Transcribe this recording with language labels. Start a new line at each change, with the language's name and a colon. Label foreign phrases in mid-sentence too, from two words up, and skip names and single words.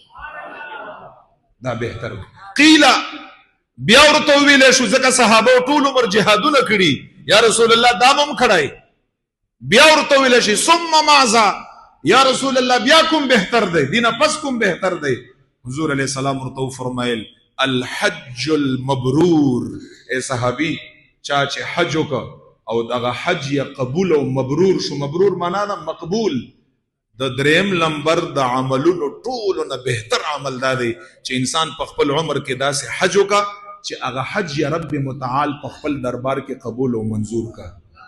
Pashto: دا بهتر قیل بیا ورته ویل شو ځکه صحابه ټول عمر جهادونه کړي
Arabic: یا رسول الله
Pashto: دا هم کړای بیا ورته ویل شي ثم
Arabic: ماذا یا رسول الله
Pashto: بیا کوم بهتر دی دینه پس کوم بهتر دی حضور
Arabic: علیہ السلام
Pashto: ورته فرمایل
Arabic: الحج المبرور
Pashto: اے صحابی چا چې حج وکړ او دغه حج یې قبول او مبرور شو مبرور معنا ده مقبول د دریم لمبر د عملونو ټولو نه بهتر عمل دا دی چې انسان په خپل عمر کې داسې حج وکړه چې هغه حج یا رب متعال په خپل دربار کې قبول او منظور کړه